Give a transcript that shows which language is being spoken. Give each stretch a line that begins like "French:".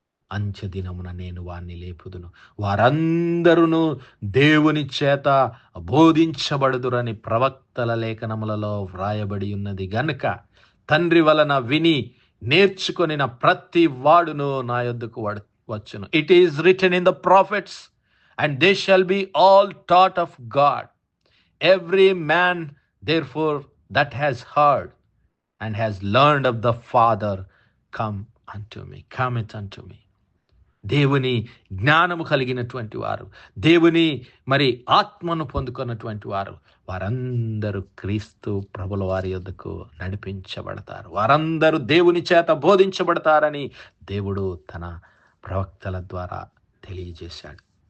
Telugu: అంచె దినమున నేను వారిని లేపుదును, వారందరూ దేవుని చేత బోధించబడుదురని ప్రవక్తల లేఖనములలో వ్రాయబడి ఉన్నది గనుక తండ్రి వలన విని నేర్చుకొనిన ప్రతి వాడును నా యొద్దకు వచ్చును.
English: It is written in the prophets and they shall be all taught of God. Every man therefore that has heard and has learned of the Father cometh unto me.
Telugu: దేవుని జ్ఞానము కలిగినటువంటి వారు, దేవుని ఆత్మను పొందుకున్నటువంటి వారు, వారందరూ క్రీస్తు ప్రభుల వారి యొద్దకు నడిపించబడతారు. వారందరూ దేవుని చేత బోధించబడతారని దేవుడు తన ప్రవక్తల ద్వారా తెలియజేశాడు.